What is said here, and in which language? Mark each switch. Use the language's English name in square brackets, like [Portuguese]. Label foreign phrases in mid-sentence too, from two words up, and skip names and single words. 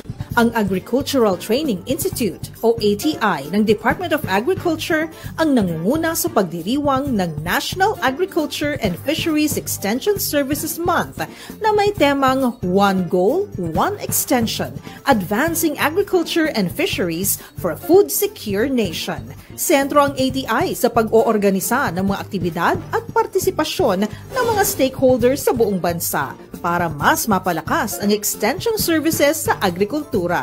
[Filipino] Ang Agricultural Training Institute o ATI ng Department of Agriculture ang nangunguna sa pagdiriwang ng National Agriculture and Fisheries Extension Services Month na may temang One Goal, One Extension, Advancing Agriculture and Fisheries for a Food Secure Nation. Sentro ang ATI sa pag-oorganisa ng mga aktibidad at partisipasyon ng mga stakeholders sa buong bansa para mas mapalakas ang [English] extension services [Filipino] sa agrikultura.